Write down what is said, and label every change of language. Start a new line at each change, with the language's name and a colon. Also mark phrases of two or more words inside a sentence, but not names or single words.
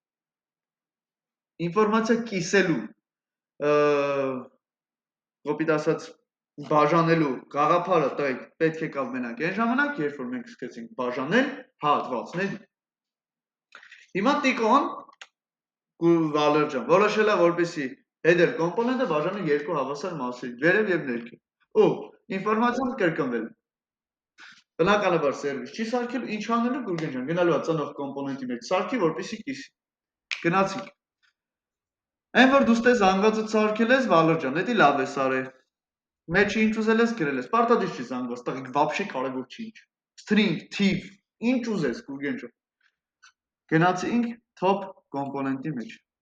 Armenian: Ինֆորմացիա կիսելու, կոպիտ ասած բաժանելու գաղափարը տղեկ պետք է կա մենակ այն ժամանակ, երբ որ մենք սկսեցինք բաժանել հատվածներ։ Հիմա տիկոն Վալեր ջան, որոշել է որպեսի
English: header component-
Armenian: ը բաժանի երկու հավասար մասի, վերև եւ ներքև։ Ու ինֆորմացիան կրկնվել։ Բնականաբար սերվիս չի սարքել, ինչ անելու Գուրգեն ջան, գնալու է ծնող կոմպոնենտի մեջ սարքի, որպեսի կիսի։ Գնացինք։ Այն որ դու ստե զանգվածը սարքել ես, Վալեր ջան, դա լավ է սարել։ Մեջի ինչ ուզել ես գրել ես, պարտադիր չի զանգված, տղեկ, вообще կարևոր չի ինչ։
English: String, type,
Armenian: ինչ ուզես Գուրգեն ջան։ Գնացինք top կոմպոնենտի մեջ։